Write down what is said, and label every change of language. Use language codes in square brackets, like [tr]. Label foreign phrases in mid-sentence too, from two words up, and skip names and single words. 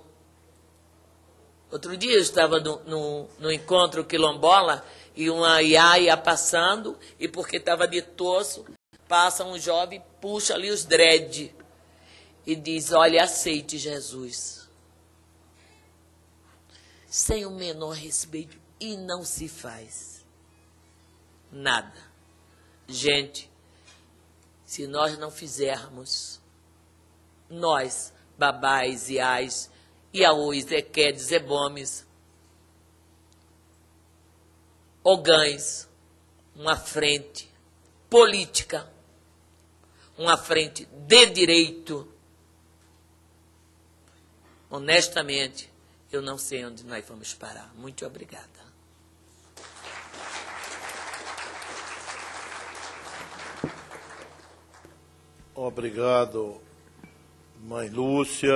[pt] Outro dia eu estava no encontro quilombola e uma iaia passando, e porque estava de torso, passa um jovem, puxa ali os dread e diz, olha, aceite Jesus. Sem o menor respeito, e não se faz nada. Gente, se nós não fizermos, nós, babás, iais, iaôs, equedes, ebomes, ogães, uma frente política, uma frente de direito, honestamente, eu não sei onde nós vamos parar. Muito obrigada. Obrigado, mãe Lúcia.